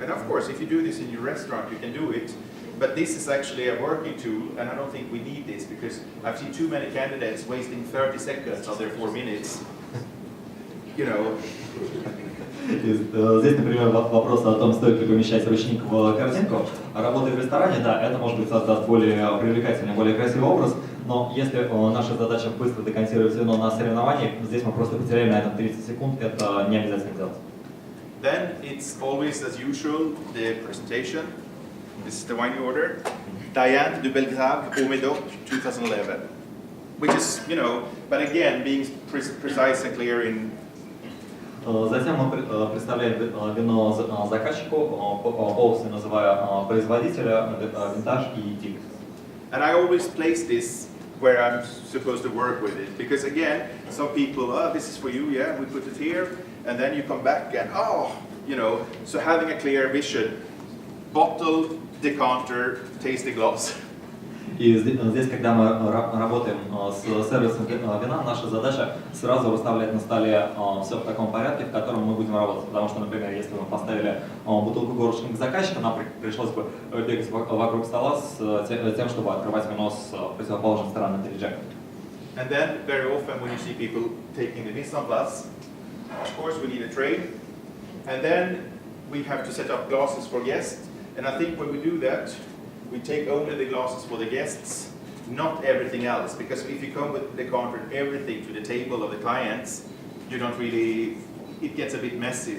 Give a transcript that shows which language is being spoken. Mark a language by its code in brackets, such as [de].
[en] And of course, if you do this in your restaurant, you can do it. But this is actually a working tool, and I don't think we need this because I've seen too many candidates wasting 30 seconds of their 4 minutes. You know. [ru] Здесь, например, вопрос о том, стоит ли помещать ручник в корзинку. Работая в ресторане, да, это, может быть, создаст более привлекательный, более красивый образ, но если наша задача быстро декантировать вино на соревновании, здесь мы просто потеряем на этом 30 секунд, это не обязательно делать. [en] Then it's always, as usual, the presentation. This is the wine you order. Diane de Belgrave au Médoc 2011. Which is, you know, but again, being precise and clear in. [ru] Затем мы представляем вино заказчику, полностью называя производителя, винтаж и тип. [en] And I always place this where I'm supposed to work with it. Because again, some people, oh, this is for you, yeah, we put it here. And then you come back and, oh, you know, so having a clear vision. Bottle, decanter, tasting glass. [ru] И здесь, когда мы работаем с сервисом вина, наша задача сразу расставлять на столе все в таком порядке, в котором мы будем работать. Потому что, например, если мы поставили бутылку горлышка к заказчику, нам пришлось бы бегать вокруг стола с тем, чтобы открывать вино с противоположной стороны триджека. [en] And then, very often when you see people taking the mise en place, of course we need a tray. And then we have to set up glasses for guests. And I think when we do that, we take only the glasses for the guests, not everything else. Because if you come with the decanter and everything to the table of the clients, you don't really, it gets a bit messy.